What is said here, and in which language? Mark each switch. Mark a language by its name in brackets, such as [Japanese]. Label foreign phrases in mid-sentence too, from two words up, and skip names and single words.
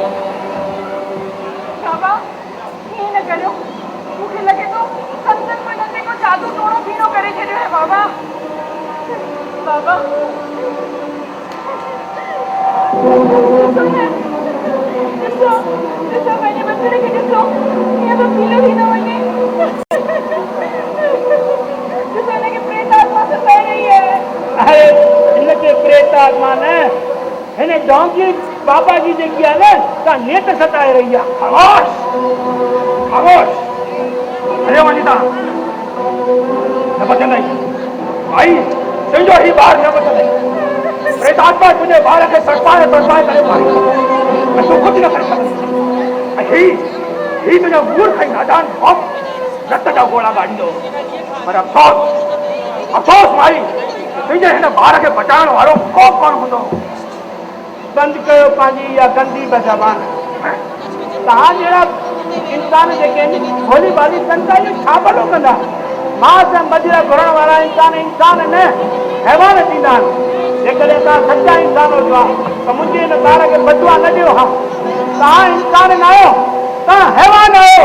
[Sindhi] बाबा ईअं न करियो, मूंखे लॻे थो संतनि में को जादू टोड़ो फीनो करे छॾियो आहे। बाबा बाबा ॾिसो ॾिसो पंहिंजे बचड़े खे ॾिसो, ईअं तो पीलो थी न वञे। ॾिसो हिनखे प्रेत आत्मा सताए रही है। अरे हिनखे प्रेत आत्मा न, हिन डोंकी बाबा जी जेकी आहे न सा नेत सताए रही आहे। खामोश खामोश हलियो वञी तव्हां। न बचंदई भाई, तुंहिंजो ही ॿार न बचंदई। प्रेत आत्मा तुंहिंजे ॿार खे तड़पाए तड़पाए करे मारी ऐं तूं कुझु न करे सघंदी। ऐं ही तुंहिंजो मूर्ख ऐं नादान बाप रत जा गोला ॻाढ़ींदो। पर अफ़सोस अफ़सोस माई, तुंहिंजे हिन ॿार खे बचाइण वारो को कोन हूंदो। बंदि कयो पंहिंजी इहा गंदी ज़बान। तव्हां जहिड़ा इंसान जेके आहिनि भोली भाली संता इहो छा भलो कंदा। मांस ऐं मदिरा घुरण वारा इंसान इंसान न हैवान थींदा आहिनि। जेकॾहिं तव्हां सचा इंसान हुजो आहे त मुंहिंजे हिन ॿार खे बदुआ न ॾियो। हा तव्हां इंसान न आहियो, तव्हां हैवान आहियो।